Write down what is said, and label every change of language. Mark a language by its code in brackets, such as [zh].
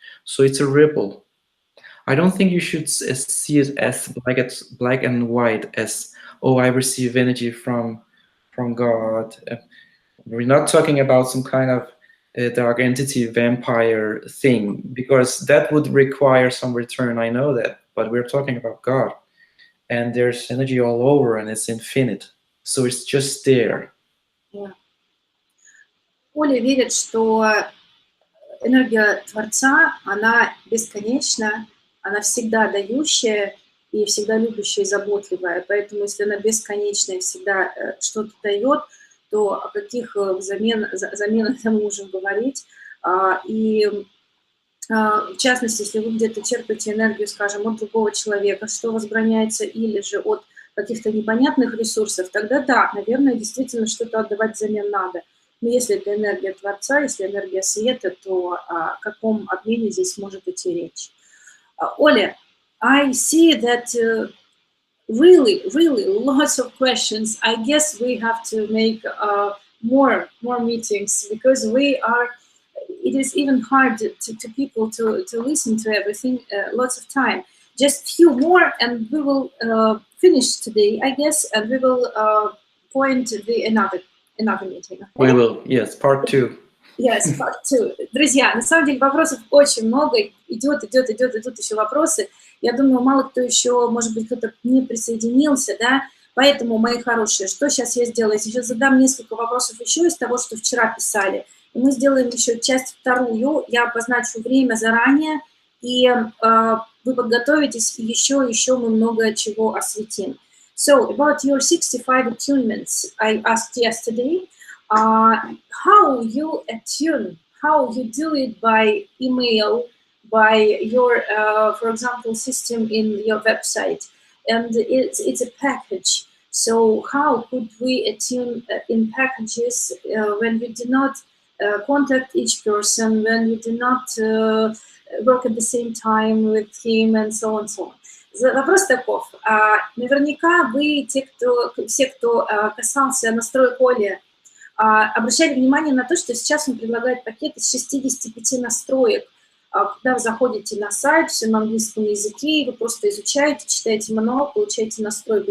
[en] So it's a ripple. I don't think you should see it as black and white, as, oh, I receive energy from God. We're not talking about some kind of dark entity vampire thing, because that would require some return. I know that, but we're talking about God, and there's energy all over, and it's infinite. So it's just there. Yeah. [ru] Оля верит, что энергия Творца, она бесконечна, она всегда дающая и всегда любящая и заботливая. Поэтому если она бесконечная и всегда что-то дает, то о каких заменах мы можем говорить. И в частности, если вы где-то черпаете энергию, скажем, от другого человека, что возбраняется, или же от каких-то непонятных ресурсов, тогда да, наверное, действительно что-то отдавать взамен надо. Но если это энергия Творца, если энергия света, то о каком обмене здесь может идти речь? [en] Оля, I see that really lots of questions. I guess we have to make more meetings, because it is even hard to people to listen to everything, lots of time. Just few more and we will finish today, I guess, and we will point another meeting. Okay? We will, yes, part 2. Yes, part 2. [ru] Друзья, на самом деле вопросов очень много, идут еще вопросы. Я думаю, мало кто еще, может быть, кто-то не присоединился, да, поэтому, мои хорошие, что сейчас я сделаю? Я сейчас задам несколько вопросов еще из того, что вчера писали, и мы сделаем еще часть вторую, я обозначу время заранее, и вы подготовитесь, и еще мы много чего осветим. [en] So, about your 65 attunements, I asked yesterday, how you attune, how you do it by email, by your, for example, system in your website, and it's a package. So how could we attune in packages when we do not contact each person, when we do not work at the same time with him, and so on, so on. [ru] Вопрос таков. Наверняка вы, все, кто касался настроек Оли, обращали внимание на то, что сейчас он предлагает пакет из 65 настроек. Когда вы заходите на сайт, все на английском языке, вы просто изучаете, читаете мануал, получаете настройку.